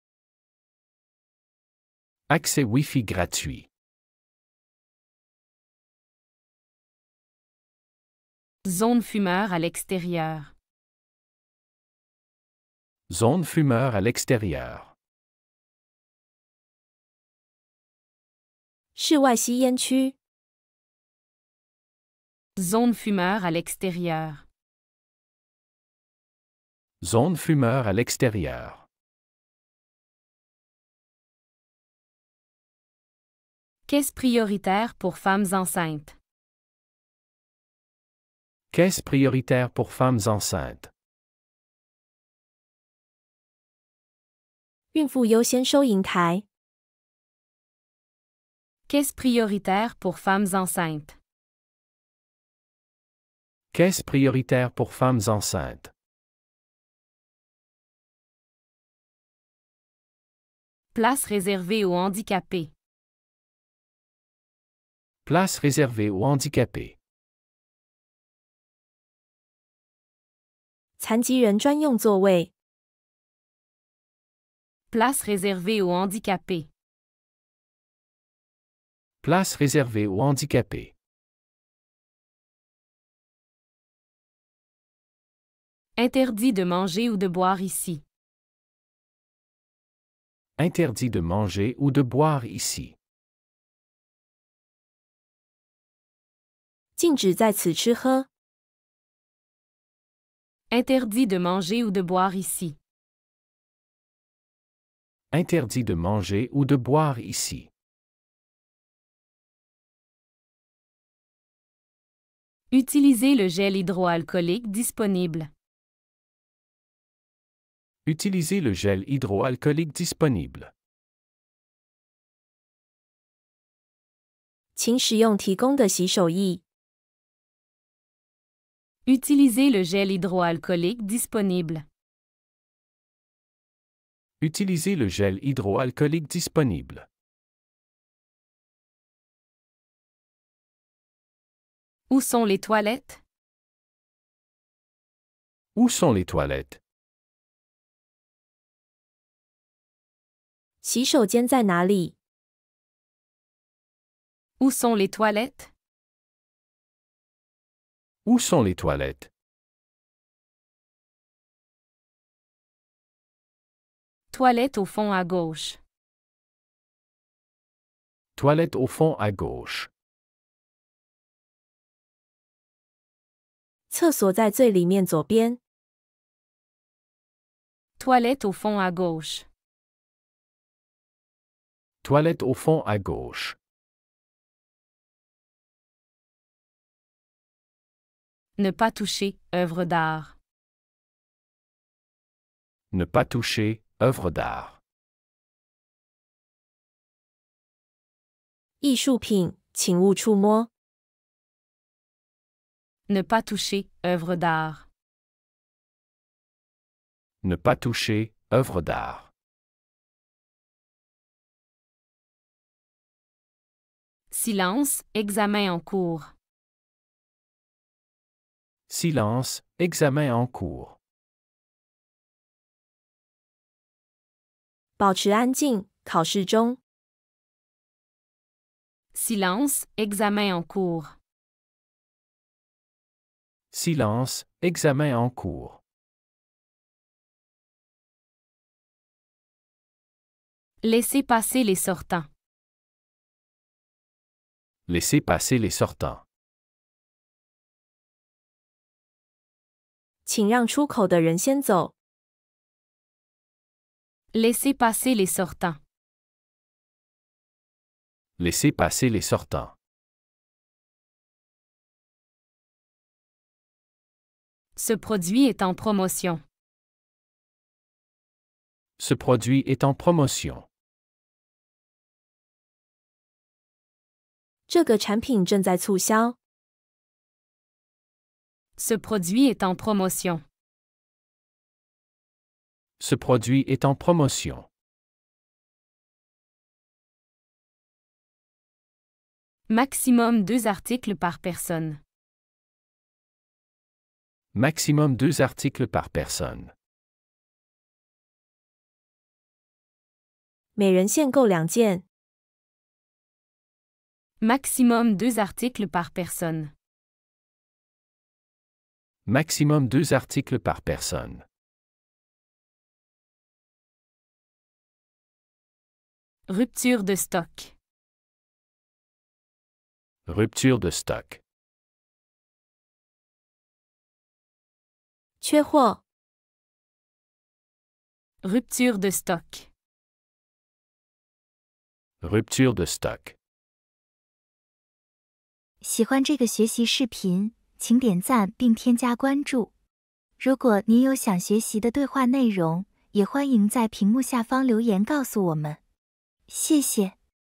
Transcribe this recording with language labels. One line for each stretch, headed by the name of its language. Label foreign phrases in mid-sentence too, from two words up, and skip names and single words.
French: Accès Wi-Fi gratuit. Zone fumeur à l'extérieur. Zone fumeur à l'extérieur.
Chinese: 室外吸烟区。
French: Zone fumeur à l'extérieur. Zone fumeur à l'extérieur. Caisse prioritaire pour femmes enceintes. Caisse prioritaire pour femmes enceintes.
Chinese: 孕妇优先收银台。
French: Caisse prioritaire pour femmes enceintes. Caisse prioritaire pour femmes enceintes. Place réservée aux handicapés. Place réservée aux handicapés.
Chinese: 残疾人专用座位。
French: Place réservée aux handicapés. Place réservée aux handicapés. Interdit de manger ou de boire ici. Interdit de manger ou de boire ici.
Chinese: 禁止在此吃喝。
French: Interdit de manger ou de boire ici. Interdit de manger ou de boire ici. Utilisez le gel hydroalcoolique disponible. Utilisez le gel hydroalcoolique disponible.
Chinese: 请使用提供的洗手液。
French: Utilisez le gel hydroalcoolique disponible. Utilisez le gel hydroalcoolique disponible. Où sont les toilettes? Où sont les toilettes?
Chinese: 洗手间在哪里？
French: Où sont les toilettes? Où sont les toilettes? Toilette au fond à gauche. Toilette au fond à gauche.
Chinese: 厕所在最里面左边。
French: Toilette au fond à gauche. Toilette au fond à gauche. Ne pas toucher, œuvre d'art. Ne pas toucher, œuvre d'art.
Chinese: 艺术品，请勿触摸。
French: Ne pas toucher, œuvre d'art. Ne pas toucher, œuvre d'art. Silence, examen en cours. Silence, examen en cours.
Chinese: 保持安静，考试中。
French: Silence, examen en cours. Silence, examen en cours. Laissez passer les sortants. Laissez passer les sortants.
Chinese: 请让出口的人先走。
French: Laissez passer les sortants. Laissez passer les sortants. Ce produit est en promotion. Ce produit est en promotion.
Chinese: 这个产品正在促销。
French: Ce produit est en promotion. Ce produit est en promotion. Maximum 2 articles par personne. Maximum 2 articles par personne.
Chinese: 每人限购2件。
French: Maximum 2 articles par personne. Maximum 2 articles par personne. Rupture de stock. Rupture de stock.
Chinese: 缺货。
French: Rupture de stock. Rupture de stock.
Chinese: 喜欢这个学习视频，请点赞并添加关注。如果您有想学习的对话内容，也欢迎在屏幕下方留言告诉我们。谢谢。